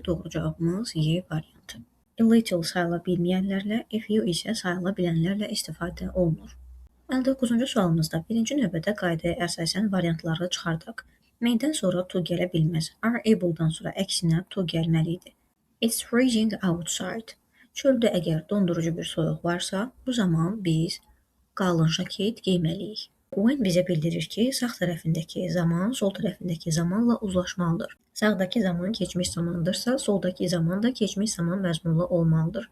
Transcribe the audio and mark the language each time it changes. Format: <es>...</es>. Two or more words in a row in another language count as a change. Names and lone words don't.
<az>Doğru cavabımız Y variantı.</az> <en>A little</en> <az>sayıla bilməyənlərlə,</az> <en>a few</en> <az>isə sayıla bilənlərlə istifadə olunur. 59-cu sualımızda birinci növbədə qaydaya əsasən variantları çıxardaq. May-dən sonra to gələ bilməz.</az> <en>Are able-</en> <az>dan sonra əksinə to gəlməlidir.</az> <en>It's freezing outside.</en> <az>Çöldə əgər dondurucu bir soyuq varsa, bu zaman biz qalın jaket giyməliyik. When bizə bildirir ki, sağ tərəfindəki zaman sol tərəfindəki zamanla uzlaşmalıdır. Sağdakı zaman keçmiş zamandırsa, soldakı zaman da keçmiş zaman məzmunlu olmalıdır.</az>